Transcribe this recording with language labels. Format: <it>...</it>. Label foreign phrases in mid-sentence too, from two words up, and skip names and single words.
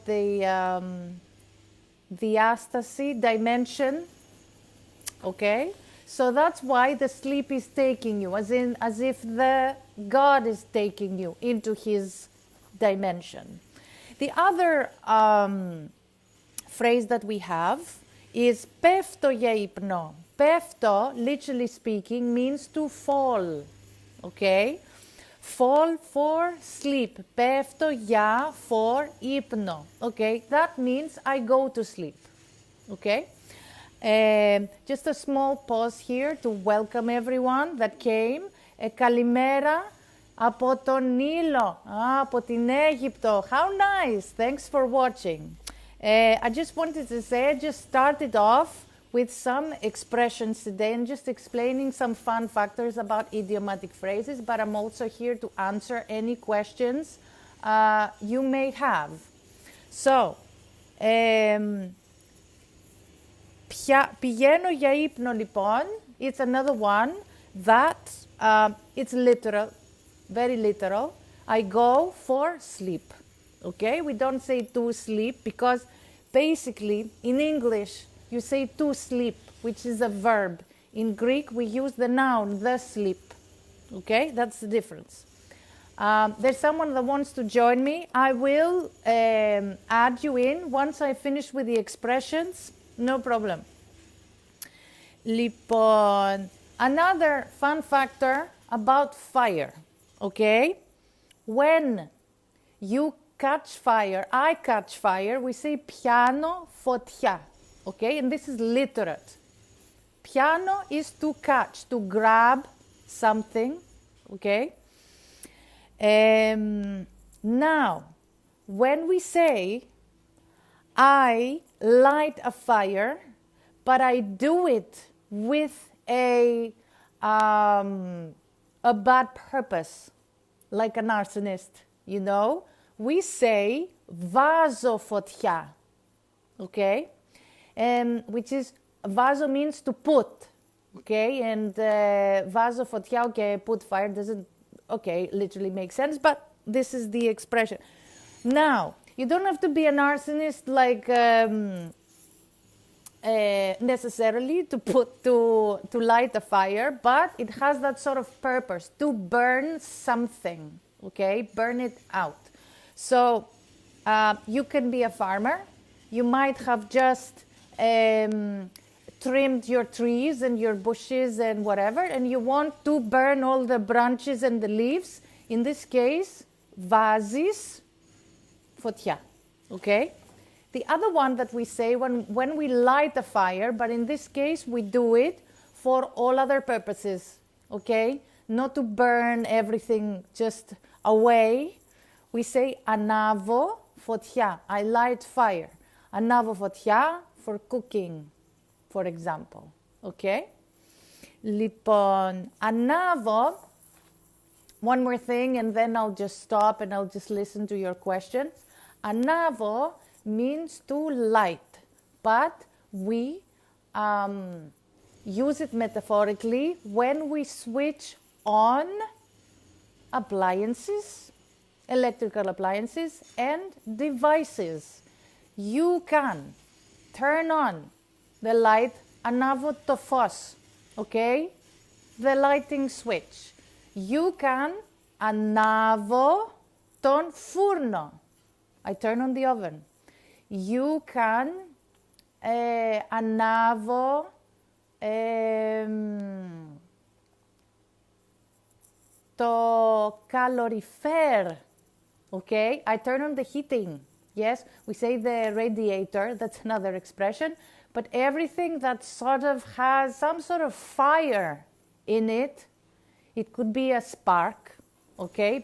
<en>The diastase, dimension, okay? So that's why the sleep is taking you, as if the God is taking you into his dimension. The other phrase that we have is</en> <el>πέφτω για ύπνο. Πέφτω,</el> <en>literally speaking, means to fall, okay? Fall for sleep.</en> <el>Πέφτω για for ύπνο,</el> <en>okay? That means I go to sleep, okay? Just a small pause here to welcome everyone that came.</en> <el>Kalimera από τον Νείλο, από την Αίγυπτο.</el> <en>How nice! Thanks for watching. I just wanted to say, I just started off with some expressions today and just explaining some fun factors about idiomatic phrases, but I'm also here to answer any questions you may have. So,</en> <el>πηγαίνω για ύπνο λοιπόν,</el> <en>it's another one that it's literal, very literal. I go for sleep, okay? We don't say to sleep because basically in English you say to sleep, which is a verb. In Greek we use the noun, the sleep, okay? That's the difference. There's someone that wants to join me. I will add you in once I finish with the expressions. No problem. Λοιπόν, another fun factor about fire, okay? When you catch fire, I catch fire, we say</en> <el>πιάνω φωτιά,</el> <en>okay? And this is literate. Πιάνω is to catch, to grab something, okay? Now, when we say I light a fire, but I do it with a bad purpose, like an arsonist, we say</en> <el>βάζω φωτιά,</el> <en>okay? Which is, βάζω means to put, okay?</en> <el>And βάζω φωτιά,</el> <en>okay, put fire doesn't okay, literally makes sense, but this is the expression. Now, you don't have to be an arsonist like necessarily to light a fire, but it has that sort of purpose to burn something, okay? Burn it out. So you can be a farmer. You might have just trimmed your trees and your bushes and whatever, and you want to burn all the branches and the leaves. In this case,</en> <el>βάζεις φωτιά,</el> <en>okay? The other one that we say when we light a fire, but in this case we do it for all other purposes, okay? Not to burn everything just away. We say</en> <el>ανάβω φωτιά,</el> <en>I light fire.</en> <el>Ανάβω φωτιά</el> <en>for cooking, for example, okay?</en> <el>Λοιπόν, ανάβω,</el> <en>one more thing and then I'll just stop and I'll just listen to your questions. Ανάβω means to light, but we use it metaphorically when we switch on appliances, electrical appliances and devices. You can turn on the light,</en> <el>ανάβω το φως,</el> <en>okay? The lighting switch. You can</en> <el>ανάβω τον φούρνο.</el> <en>I turn on the oven. You can</en> <el>ανάβω το καλοριφέρ,</el> <en>okay? I turn on the heating. Yes, we say the radiator, that's another expression, but everything that sort of has some sort of fire in it, it could be a spark, okay?</en>